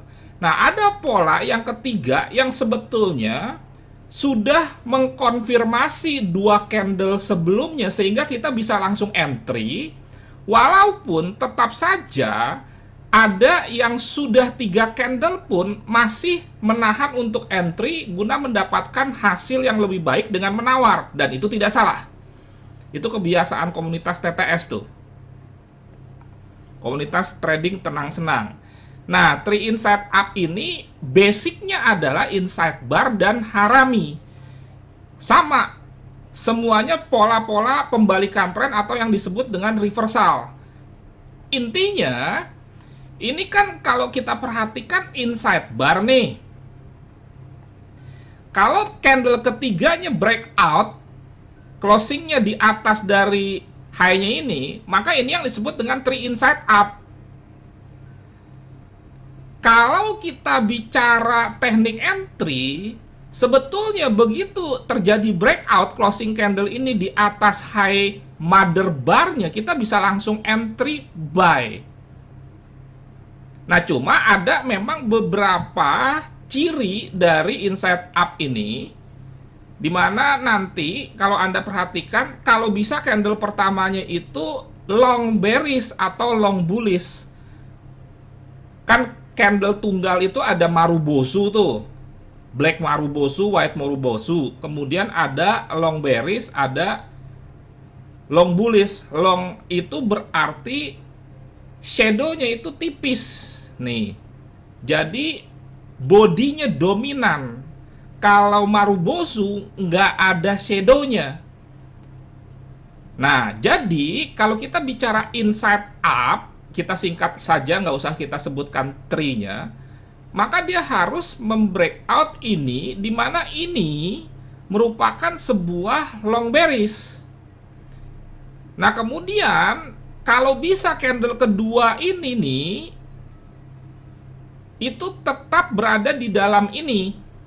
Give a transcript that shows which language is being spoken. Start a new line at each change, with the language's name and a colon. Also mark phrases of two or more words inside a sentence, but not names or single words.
Indonesian: Nah, ada pola yang ketiga yang sebetulnya sudah mengkonfirmasi 2 candle sebelumnya sehingga kita bisa langsung entry, walaupun tetap saja ada yang sudah 3 candle pun masih menahan untuk entry guna mendapatkan hasil yang lebih baik dengan menawar. Dan itu tidak salah. Itu kebiasaan komunitas TTS tuh. Komunitas trading tenang-senang. Nah, 3
English: inside up
Indonesian: ini basicnya adalah
English: inside bar
Indonesian: dan harami. Sama. Semuanya pola-pola pembalikan tren atau yang disebut dengan reversal. Intinya, ini kan kalau kita perhatikan
English: inside bar
Indonesian: nih. Kalau candle ketiganya breakout, closingnya di atas dari high-nya ini, maka ini yang disebut dengan 3
English: inside up.
Indonesian: Kalau kita bicara teknik entry, sebetulnya begitu terjadi
English: breakout closing candle
Indonesian: ini di atas
English: high mother bar-
Indonesian: nya, kita bisa langsung
English: entry buy.
Indonesian: Nah, cuma ada memang beberapa ciri dari
English: inside up
Indonesian: ini, dimana nanti kalau Anda perhatikan, kalau bisa candle pertamanya itu
English: long bearish
Indonesian: atau
English: long bullish.
Indonesian: Kan candle tunggal itu ada marubosu tuh,
English: black marubosu, white marubosu.
Indonesian: Kemudian ada
English: long bearish,
Indonesian: ada
English: long bullish.
Indonesian: Long itu berarti shadow-nya itu tipis nih. Jadi bodinya dominan. Kalau Marubozu nggak ada shadow-nya. Nah, jadi kalau kita bicara
English: inside up,
Indonesian: kita singkat saja, nggak usah kita sebutkan tree-nya, maka dia harus membreakout ini, di mana ini merupakan sebuah
English: long bearish.
Indonesian: Nah, kemudian kalau bisa candle kedua ini nih, itu tetap berada di dalam ini.